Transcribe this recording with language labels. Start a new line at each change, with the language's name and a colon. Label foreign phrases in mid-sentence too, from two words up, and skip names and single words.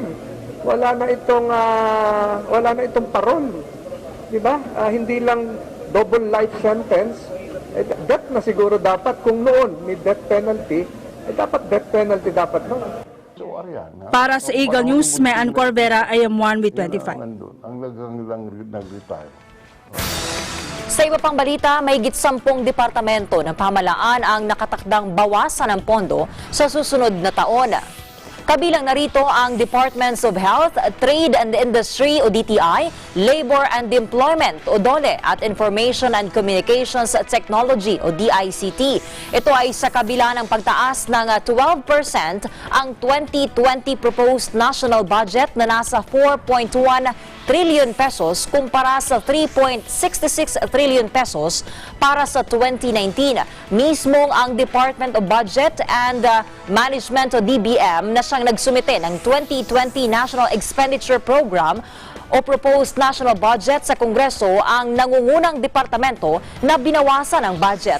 Filipino: Wala na itong parol. Di ba? Hindi lang
English: double life sentence.
Filipino: Death na siguro dapat. Kung noon may
English: death penalty,
Filipino: dapat
English: death penalty
Filipino: dapat noon. Para sa Eagle News, may Ann Corvera,
English: I am 1 with 25.
Filipino: Ang nag-retire. Sa iba pang balita, may 10 departamento ng pamahalaan ang nakatakdang bawasan ng pondo sa susunod na taon. Kabilang narito ang Departments of Health, Trade and Industry o DTI, Labor and Employment o DOLE at Information and Communications Technology o DICT. Ito ay sa kabila ng pagtaas ng 12% ang 2020
English: proposed national budget
Filipino: na nasa 4.1
English: trillion pesos
Filipino: kumpara sa 3.66
English: trillion pesos
Filipino: para sa 2019. Mismong ang Department of Budget and Management o DBM na siyang nagsumite ng 2020 National Expenditure Program o Proposed National Budget sa Kongreso ang nangungunang departamento na binawasan ang budget.